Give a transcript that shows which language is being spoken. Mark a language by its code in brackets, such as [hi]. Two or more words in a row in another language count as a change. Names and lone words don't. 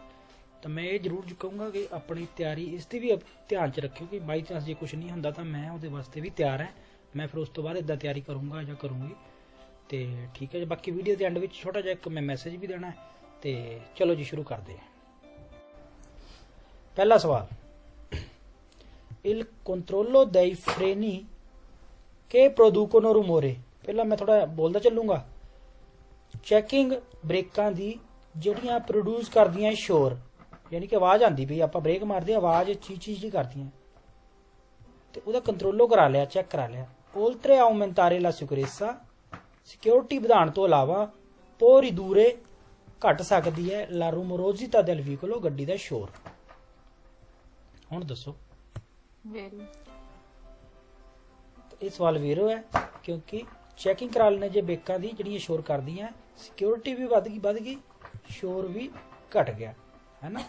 [pa] ਤਾਂ ਮੈਂ ਇਹ ਜ਼ਰੂਰ ਕਹੂੰਗਾ ਕਿ ਆਪਣੀ ਤਿਆਰੀ ਇਸ 'ਤੇ ਵੀ ਧਿਆਨ 'ਚ ਰੱਖਿਓ ਕਿ [en] by chance [pa] ਜੇ ਕੁਝ ਨਹੀਂ ਹੁੰਦਾ ਤਾਂ ਮੈਂ ਉਹਦੇ ਵਾਸਤੇ ਵੀ ਤਿਆਰ ਹਾਂ। ਮੈਂ ਫਿਰ ਉਸ ਤੋਂ ਬਾਅਦ ਇੱਦਾਂ ਤਿਆਰੀ ਕਰੂੰਗਾ ਜਾਂ ਕਰੂੰਗੀ। ਤੇ ਠੀਕ ਹੈ ਜੀ। ਬਾਕੀ ਵੀਡੀਓ ਦੇ ਐਂਡ ਵਿੱਚ ਛੋਟਾ ਜਿਹਾ ਇੱਕ ਮੈਂ ਮੈਸੇਜ ਵੀ ਦੇਣਾ ਹੈ। ਤੇ ਚਲੋ ਜੀ ਸ਼ੁਰੂ ਕਰਦੇ ਹਾਂ। ਪਹਿਲਾ ਸਵਾਲ, [it] il controllo dei freni che producono rumore। [pa] ਪਹਿਲਾਂ ਮੈਂ ਥੋੜਾ ਬੋਲਦਾ ਚੱਲੂੰਗਾ। ਚੈਕਿੰਗ ਬ੍ਰੇਕਾਂ ਦੀ ਜਿਹੜੀਆਂ ਪ੍ਰੋਡਿਊਸ ਕਰਦੀਆਂ ਸ਼ੋਰ, ਯਾਨੀ ਕਿ ਆਵਾਜ਼ ਆਉਂਦੀ ਪਈ, ਆਪਾਂ ਬ੍ਰੇਕ ਮਾਰਦੇ ਆਵਾਜ਼ ਚੀਜ਼ ਹੀ ਕਰਦੀਆਂ, ਤੇ ਉਹਦਾ ਕੰਟਰੋਲੋ ਕਰਾ ਲਿਆ, ਚੈੱਕ ਕਰਾ ਲਿਆ। [it] oltre a aumentare la sicurezza, [pa] ਸਿਕਿਉਰਿਟੀ ਵਧਾਉਣ ਤੋਂ ਇਲਾਵਾ ਪੋ ridurre ਘਟ ਸਕਦੀ ਹੈ [it] la rumorosità del veicolo, [pa] ਗੱਡੀ ਦਾ ਸ਼ੋਰ। ਹੁਣ ਦੱਸੋ। ਇਹ ਸਵਾਲ ਵੇਰੋ ਹੈ, ਕਿਉਂਕਿ ਚੈਕਿੰਗ ਕਰਾ ਲੈਣੇ ਜੇ ਬ੍ਰੇਕਾਂ ਦੀ ਜਿਹੜੀਆਂ ਸ਼ੋਰ ਕਰਦੀਆਂ, ਸਿਕਿਉਰਿਟੀ ਵੀ ਵੱਧ ਗਈ, ਸ਼ੋਰ ਵੀ ਘਟ ਗਿਆ, ਹੈ ਨਾ।